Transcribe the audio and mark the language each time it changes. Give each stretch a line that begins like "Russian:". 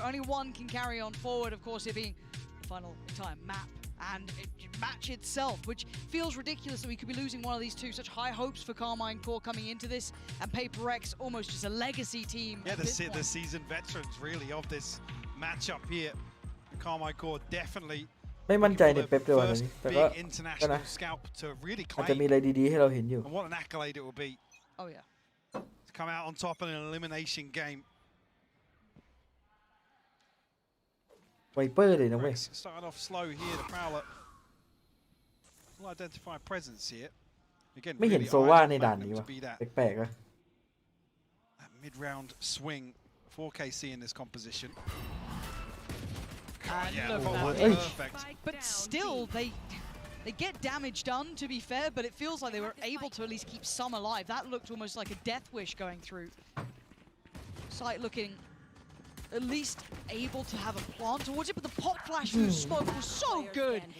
English: Only one can carry on forward, of course, it being the final entire map and match itself, which feels ridiculous that we could be losing one of these two. Such high hopes for Carmine Core coming into this, and PRX almost just a legacy team. Yeah, the seasoned veterans really of this matchup here. Carmine Core definitely
Thai: ไม่มั่นใจในเป๊ปด้วยวันนี้แต่ก็นะอาจจะมีอะไรดีๆให้เราเห็นอยู่
English: And what an accolade it will be. Oh yeah. To come out on top in an elimination game.
Thai: ไวเปอร์เลยนะเว้ย
English: Started off slow here, the Prowler will identify presence here. Again,
Thai: ไม่เห็นโซว่าในด่านนี้วะแปลกๆอะ
English: mid-round swing for KC in this composition. Perfect. But still, they get damage done, to be fair, but it feels like they were able to at least keep some alive. That looked almost like a death wish going through. Sight looking at least able to have a plant towards it, but the pot flash through smoke was so good.